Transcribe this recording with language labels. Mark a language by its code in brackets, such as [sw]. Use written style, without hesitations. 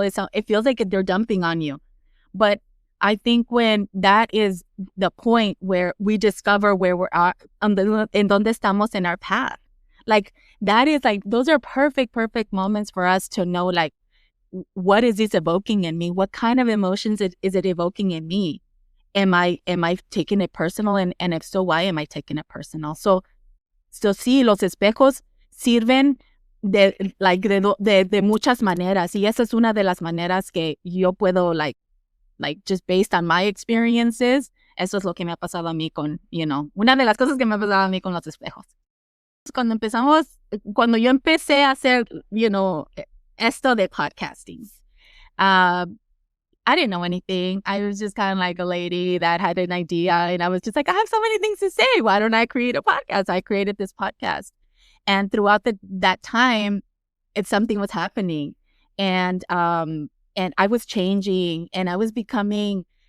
[en] It feels like they're dumping on you. But I think when that is the point where we discover where we're at, [es] en donde estamos [en] in our path, like that is like, those are perfect moments for us to know, like, what is this evoking in me? What kind of emotions is it evoking in me? Am I taking it personal? And if so, why am I taking it personal? [es] So sí, los espejos sirven de muchas maneras. Y esa es una de las maneras que yo puedo, [en] like just based on my experiences, [es] eso es lo que me ha pasado a mí con, you know, una de las cosas que me ha pasado a mí con los espejos. Cuando yo empecé a hacer, you know, esto de podcasting, [en] I didn't know anything. I was just kind of like a lady that had an idea, and I was just like, I have so many things to say. Why don't I create a podcast? I created this podcast. And throughout that time, something was happening. And I was changing and I was becoming